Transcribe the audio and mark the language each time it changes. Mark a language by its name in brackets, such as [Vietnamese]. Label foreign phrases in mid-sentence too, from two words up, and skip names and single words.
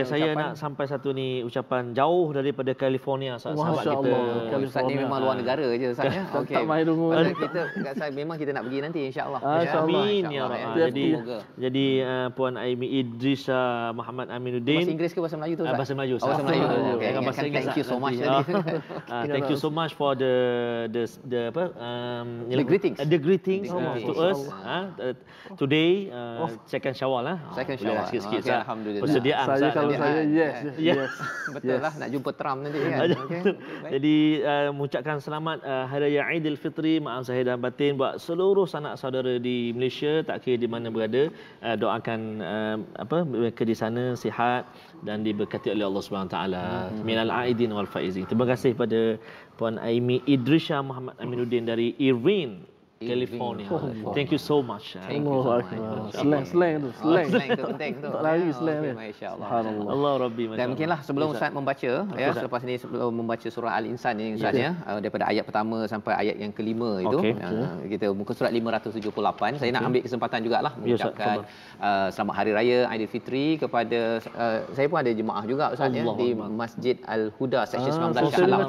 [Malay] saya nak sampai satu ni ucapan jauh daripada California sahabat kita. Ustaz ni memang luar negara je Ustaz ya. Okey. Tak main dulu. Kita saya memang kita nak pergi nanti insya-Allah. [Arabic] آمين يا رب. [Malay] Jadi Puan Aimi Idrisa Muhammad Aminuddin. Bahasa Inggeris ke bahasa Melayu tu Ustaz? Bahasa Melayu. Bahasa Melayu. Okey. [English] Thank you so much. Thank you so much for the greetings. The greetings to us today second Syawal Second Syawal. [Malay] Sikit-sikit alhamdulillah. Persediaan saya kalau saya yes. Betul lah nak jumpa Trump nanti kan. Okey. Jadi mengucapkan selamat Hari Raya Aidilfitri, maaf zahir dan batin buat seluruh sanak saudara di Malaysia, tak kira di mana berada. Doakan mereka di sana sihat dan diberkati oleh [Arabic] الله سبحانه تعالى. من العائدين والفائزين. [Malay] Terima kasih pada Puan Aimi Idrisha Muhammad Aminuddin dari Irvine, California. [English] Thank you so much. [Malay] Slang tu penting tu. Tak lari slang ni. Masya-Allah. [Arabic] الله ربي. [Malay] Dan mungkinlah sebelum Ustaz membaca selepas ni sebelum membaca surah Al-Insan ni Ustaz daripada ayat pertama sampai ayat yang kelima itu kita muka surat 578. Saya nak ambil kesempatan jugalah mengucapkan selamat hari raya Aidilfitri kepada saya pun ada jemaah juga Ustaz di Masjid Al-Huda Seksyen 19 Shah Alam.